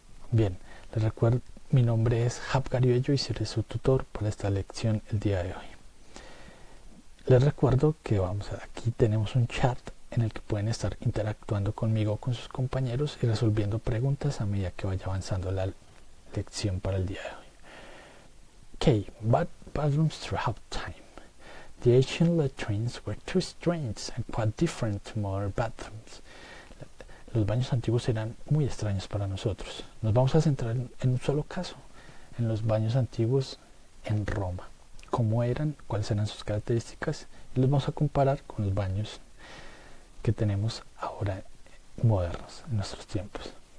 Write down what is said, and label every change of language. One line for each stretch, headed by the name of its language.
Spanish: Bien, les recuerdo, mi nombre es Hap Gariello y seré su tutor para esta lección el día de hoy. Les recuerdo que aquí tenemos un chat en el que pueden estar interactuando conmigo, con sus compañeros y resolviendo preguntas a medida que vaya avanzando la lección para el día de hoy.
English: Bathrooms throughout time. The ancient latrines were too strange and quite different to modern bathrooms.
Spanish: Los baños antiguos eran muy extraños para nosotros. Nos vamos a centrar en un solo caso, en los baños antiguos en Roma. Cómo eran, cuáles eran sus características, y los vamos a comparar con los baños que tenemos ahora modernos en nuestros tiempos.